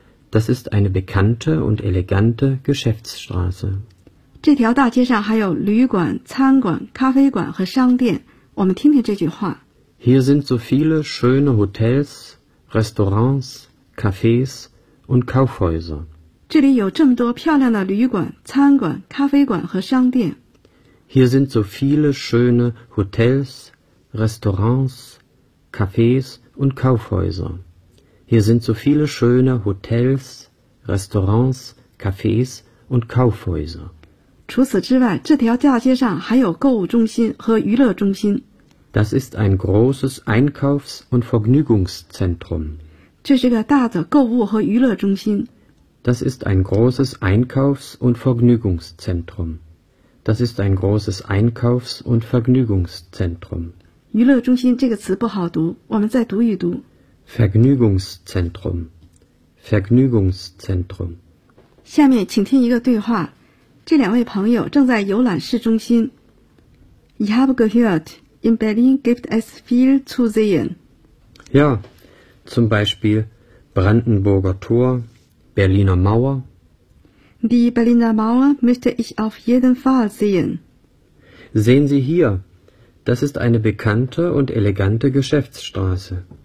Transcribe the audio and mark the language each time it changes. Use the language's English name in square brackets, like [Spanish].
[German] Das ist eine bekannte und elegante Geschäftsstraße. [Chinese] 这条大街上还有旅馆、餐馆、咖啡馆和商店。我们听听这句话。 [German] Hier sind so viele schöne Hotels, Restaurants, Cafés und Kaufhäuser. [Chinese] 这里有这么多漂亮的旅馆、餐馆、咖啡馆和商店。 [German] Hier sind so viele schöne Hotels, Restaurants, Cafés und Kaufhäuser. Hier sind so viele schöne Hotels, Restaurants, Cafés und Kaufhäuser. [Chinese] 除此之外，这条大街上还有购物中心和娱乐中心。 [German] Das ist ein großes Einkaufs- und Vergnügungszentrum. [Chinese] 这是个大的购物和娱乐中心。 [German] Das ist ein großes Einkaufs- und Vergnügungszentrum. Das ist ein großes Einkaufs- und Vergnügungszentrum. [Chinese] 娱乐中心这个词不好读，我们再读一读。 [German] Vergnügungszentrum, Vergnügungszentrum. [Chinese] 下面请听一个对话。这两位朋友正在游览市中心。 [German] Ich habe gehört, in Berlin gibt es viel zu sehen. Ja, zum Beispiel Brandenburger Tor, Berliner Mauer. Die Berliner Mauer möchte ich auf jeden Fall sehen. Sehen Sie hier, das ist eine bekannte und elegante Geschäftsstraße.